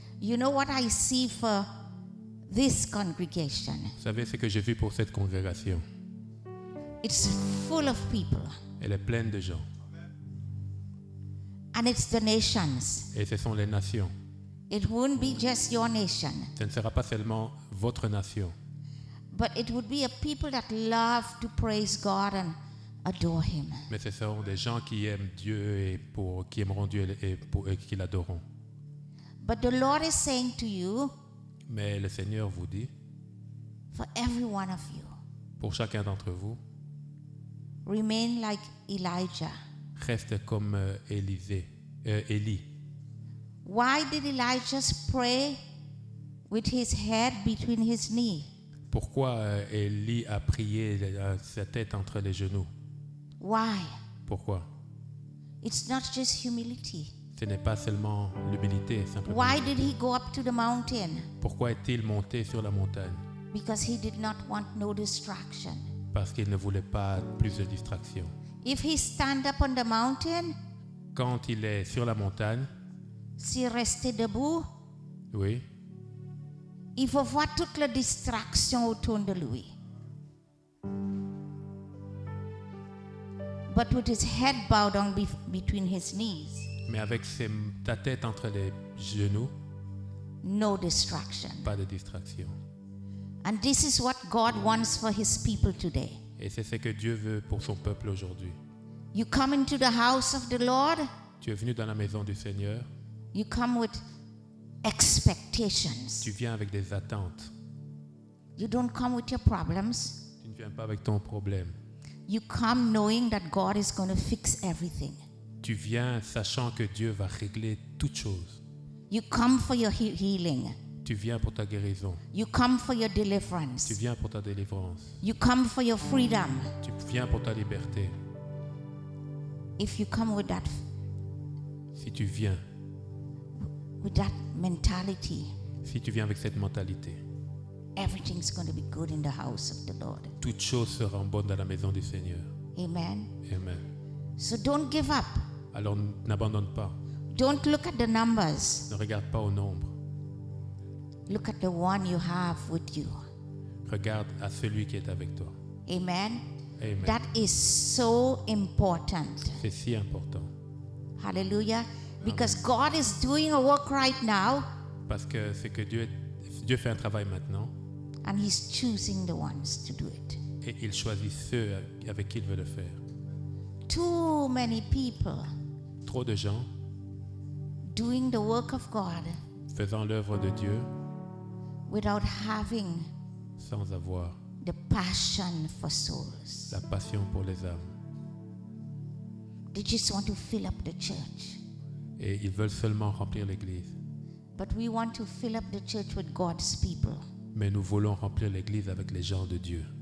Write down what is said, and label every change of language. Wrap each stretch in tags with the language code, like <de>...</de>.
<en>You know what I see for this congregation?</en> <fr>Vous savez ce que j'ai vu pour cette congrégation?</fr> <en>It's full of people.</en> <fr>Elle est pleine de gens.</fr> <en>And it's the nations.</en> <fr>Et ce sont les nations.</fr> <en>It won't be just your nation,</en> <fr>Ce ne sera pas seulement votre nation,</fr> <en>but it would be a people that love to praise God and adore Him.</en> <fr>mais ce seront des gens qui aiment Dieu et qui aimeront Dieu et qui l'adoreront.</fr> <en>But the Lord is saying to you,</en> <fr>Mais le Seigneur vous dit,</fr> <en>for every one of you,</en> <fr>pour chacun d'entre vous,</fr> <en>remain like Elijah.</en> <fr>reste comme Élie.</fr> <en>Why did Elijah pray with his head between his knees?</en> <fr>Pourquoi Élie a prié sa tête entre les genoux?</fr> <en>Why?</en> <fr>Pourquoi?</fr> <en>It's not just humility.</en> <fr>Ce n'est pas seulement l'humilité, simplement.</fr> <en>Why did he go up to the mountain?</en> <fr>Pourquoi est-il monté sur la montagne?</fr> <en>Because he did not want no distraction.</en> <fr>Parce qu'il ne voulait pas plus de distraction.</fr> <en>If he stand up on the mountain,</en> <fr>Quand il est sur la montagne, s'il restait debout, oui, il faut voir toutes les distractions autour de lui.</fr> <en>But with his head bowed down between his knees,</en> <fr>mais avec ta tête entre les genoux,</fr> <en>no distraction.</en> <fr>pas de distraction.</fr> <en>And this is what God wants for his people today.</en> <fr>Et c'est ce que Dieu veut pour son peuple aujourd'hui.</fr> <en>You come into the house of the Lord,</en> <fr>Tu es venu dans la maison du Seigneur,</fr> <en>you come with expectations.</en> <fr>tu viens avec des attentes.</fr> <en>You don't come with your problems.</en> <fr>Tu ne viens pas avec ton problème.</fr> <en>You come knowing that God is going to fix everything.</en> <fr>Tu viens sachant que Dieu va régler toutes choses.</fr> <en>You come for your healing.</en> <fr>Tu viens pour ta guérison.</fr> <en>You come for your</en> <fr>Tu</fr> <en>deliverance.</en> <fr>viens pour ta délivrance.</fr> <en>You come for your freedom.</en> <fr>Tu viens pour ta liberté.</fr> <en>If you come with that</en> <fr>Si tu viens</fr> <en>mentality,</en> <fr>Si tu viens avec cette mentalité,</fr> <en>everything's going to be good in the house of the Lord.</en> <fr>toutes choses seront bonnes dans la maison du Seigneur.</fr> <en>Amen.</en> <fr>Amen.</fr> <en>So don't give up.</en> <fr>Alors n'abandonne pas.</fr> <en>Don't look at the numbers.</en> <fr>Ne regarde pas au nombre.</fr> <en>Look at the one you have with you.</en> <fr>Regarde à celui qui est avec toi.</fr> <en>Amen.</en> <fr>Amen.</fr> <en>That is so important.</en> <fr>C'est si important.</fr> <en>Hallelujah. Because God is doing a work right now</en> <fr>Parce que c'est que Dieu fait un travail maintenant</fr> <en>and He's choosing the ones to do it.</en> <fr>et il choisit ceux avec qui il veut le faire.</fr> <en>Too many people</en> <fr>Trop de gens</fr> <en>doing the work of God</en> <fr>faisant l'œuvre de Dieu</fr> <en>without having</en> <fr>sans avoir</fr> <en>the passion for souls.</en> <fr>la passion pour les âmes.</fr> <en>They just want to fill up the church.</en> <fr>Et ils veulent seulement remplir l'église.</fr> <en>But we want to fill up the church with God's people.</en> <fr>Mais nous voulons remplir l'église avec les gens de Dieu.</fr>